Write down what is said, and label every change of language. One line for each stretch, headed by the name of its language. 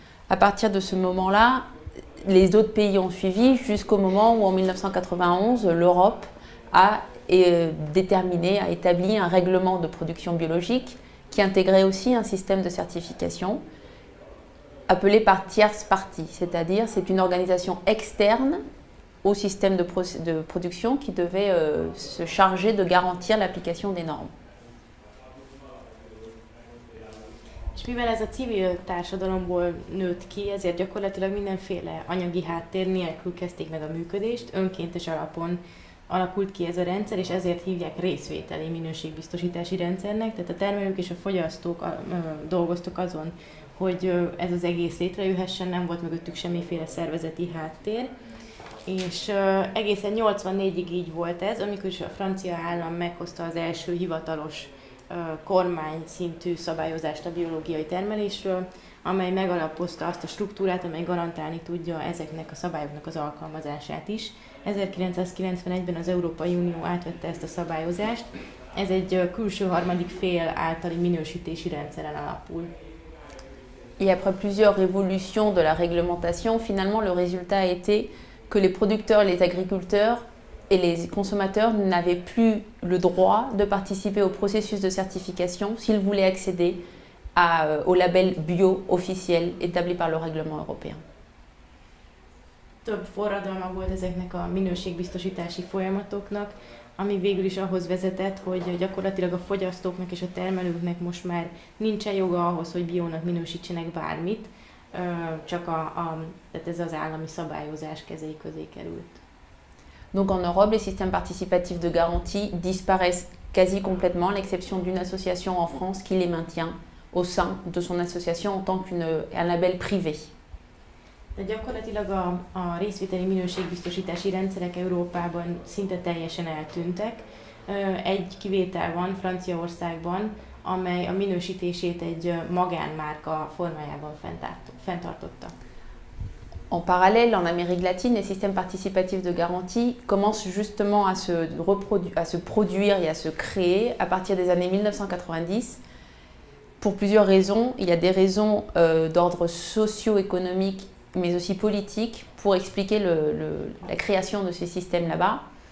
French: À partir de ce moment-là, les autres pays ont suivi jusqu'au moment où en 1991, l'Europe a établi un règlement de production biologique qui intégrait aussi un système de certification appelé par tierce partie, c'est-à-dire c'est une organisation externe au système de production qui devait se charger de garantir l'application des normes.
Hungarian: És mivel ez a civil társadalomból nőtt ki, ezért gyakorlatilag mindenféle anyagi háttér nélkül kezdték meg a működést, önkéntes alapon alakult ki ez a rendszer, és ezért hívják részvételi minőségbiztosítási rendszernek, tehát a termelők és a fogyasztók dolgoztak azon, hogy ez az egész létrejöhessen, nem volt mögöttük semmiféle szervezeti háttér, és egészen 84-ig így volt ez, amikor is a francia állam meghozta az első hivatalos kormány szintű szabályozást a biológiai termelésről, amely megalapozta azt a struktúrát, amely garantálni tudja ezeknek a szabályoknak az alkalmazását is. 1991-ben az Európai Unió átvette ezt a szabályozást, ez egy külső harmadik fél általi minősítési rendszeren alapul.
French: Et après plusieurs évolutions de la réglementation, finalement le résultat a été que les producteurs, les agriculteurs et les consommateurs n'avaient plus le droit de participer au processus de certification s'ils voulaient accéder au label bio officiel établi par le règlement européen.
Hungarian: Több forradalma volt ezeknek a minőségbiztosítási folyamatoknak, ami végül is ahhoz vezetett, hogy gyakorlatilag a fogyasztóknak és a termelőknek most már nincsen joga ahhoz, hogy biónak minősítsenek bármit, csak tehát ez az állami szabályozás kezei közé került.
French: Donc en Europe, les systèmes participatifs de garantie disparaissent quasi complètement, à l'exception d'une association en France qui les maintient au sein de son association en tant qu'un label privé.
Hungarian: De gyakorlatilag a részvételi minőségbiztosítási rendszerek Európában szinte teljesen eltűntek. Egy kivétel van Franciaországban, amely a minősítését egy magánmárka formájában fenntartotta.
French: En parallèle, en Amérique latine, les systèmes participatifs de garantie commencent justement à se produire et à se créer à partir des années 1990 pour plusieurs raisons. Il y a des raisons d'ordre socio-économique mais aussi politique pour expliquer la création de ces systèmes là-bas.